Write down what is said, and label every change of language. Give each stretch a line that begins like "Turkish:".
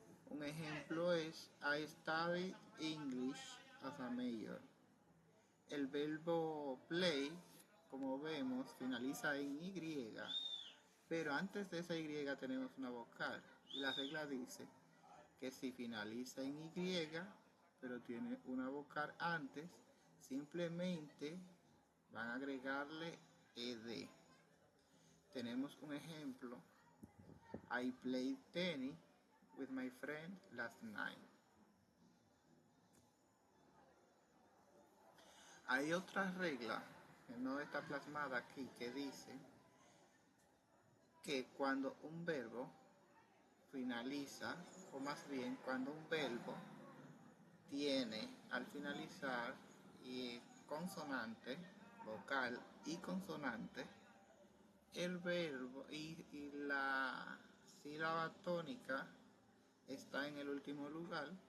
Spanish: Un ejemplo es
English: I studied English as a major.
Spanish: El verbo play, como vemos, finaliza en y, pero antes de esa y tenemos una vocal. Y la regla dice que si finaliza en y, pero tiene una vocal antes, simplemente van a agregarle ed. Tenemos un ejemplo.
English: I played tennis with my friend last night.
Spanish: Hay otra regla que no está plasmada aquí que dice que cuando un verbo finaliza, o más bien cuando un verbo tiene al finalizar consonante, vocal y consonante, el verbo y la sílaba tónica está en el último lugar,